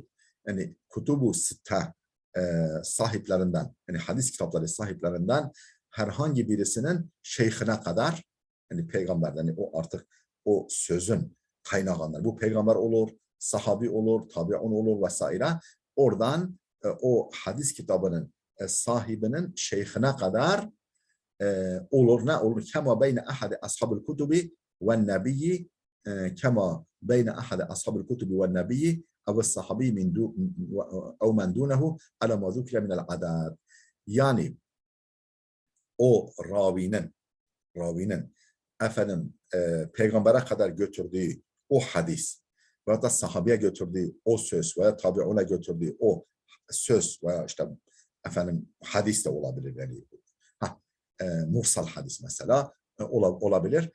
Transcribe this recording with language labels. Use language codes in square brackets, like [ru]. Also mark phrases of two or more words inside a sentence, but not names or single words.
[tr] Yani kutubu sitte sahiplerinden, yani hadis kitapları sahiplerinden herhangi birisinin şeyhine kadar, yani peygamberden, yani o artık o sözün kaynağından, bu peygamber olur, sahabi olur, tabi'un olur vesaire. Oradan o hadis kitabının sahibinin şeyhine kadar olur. Ne olur? [ar] كما بين أحد أصحاب الكتب والنبي كما بين أحد أصحاب الكتب والنبي أو صحابي من أو من دونه على ما ذكر من العدد. [tr] Yani o ravinin efendim peygambere kadar götürdüğü o hadis veya da sahabeye götürdüğü o söz veya tabiuna götürdüğü o söz veya işte efendim hadis de olabilir yani mursal hadis mesela olabilir.